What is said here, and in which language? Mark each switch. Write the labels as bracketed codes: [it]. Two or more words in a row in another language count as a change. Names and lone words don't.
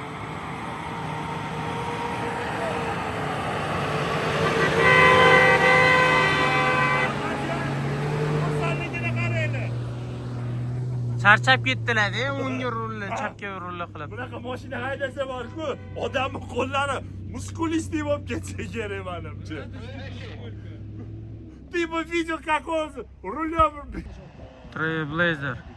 [uz] Charchab ketdilar-da, o'ngga rulni, chapga rulni qilib. Bunaqa mashina haydasa bor-ku, odamning qo'llari muskulistiy bo'lib ketsa kerak menimcha. [ru] Ты бы видел, как он рулем... Trailblazer.